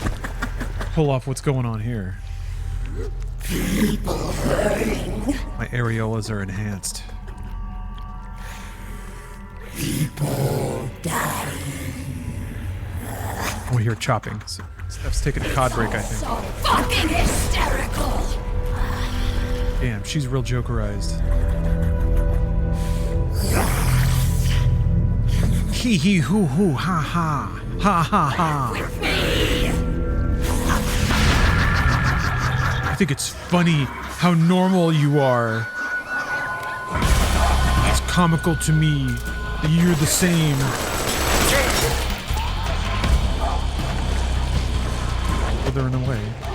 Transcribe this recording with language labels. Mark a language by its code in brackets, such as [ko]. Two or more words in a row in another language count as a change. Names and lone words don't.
[en] Pull off what's going on here. My areolas are enhanced. People dying. We hear chopping. So Steph's taking a cod break, I think. So fucking hysterical. Damn, she's real jokerized. Hee hee hoo hoo ha ha ha ha ha. I think it's funny how normal you are. It's comical to me that you're the same. Oh, they're in the way.